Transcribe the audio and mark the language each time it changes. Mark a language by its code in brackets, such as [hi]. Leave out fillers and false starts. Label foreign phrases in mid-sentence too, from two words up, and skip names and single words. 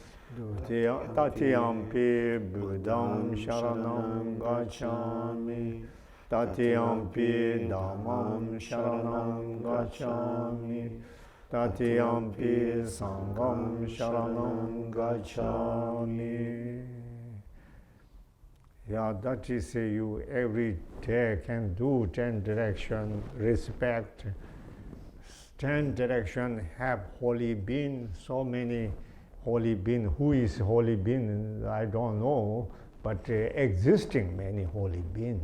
[pi] Tatiyampi Buddham sharanam gacchami, Tatiyampi Dhammam sharanam gacchami, Tatiyampi Sangham sharanam gacchami. [en] Yeah, that is you every day can do 10 direction, respect. 10 direction have holy being, so many holy being. Who is holy being? I don't know, but existing many holy being.